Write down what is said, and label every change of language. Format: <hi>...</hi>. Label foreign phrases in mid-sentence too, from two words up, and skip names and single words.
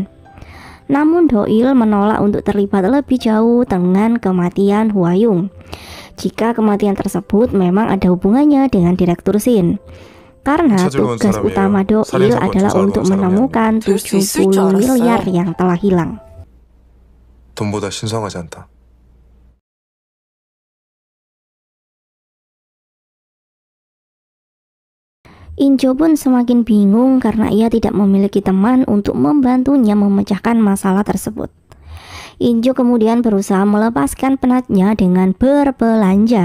<id>Namun Do-il menolak untuk terlibat lebih jauh dengan kematian Hwayung jika kematian tersebut memang ada hubungannya dengan Direktur Shin. Karena tugas utama Do-il adalah untuk menemukan 70 miliar yang telah hilang.</id> <ko>돈보다 신성하지 않다.</ko> <id>Injo pun semakin bingung karena ia tidak memiliki teman untuk membantunya memecahkan masalah tersebut. Injo kemudian berusaha melepaskan penatnya dengan berbelanja.</id>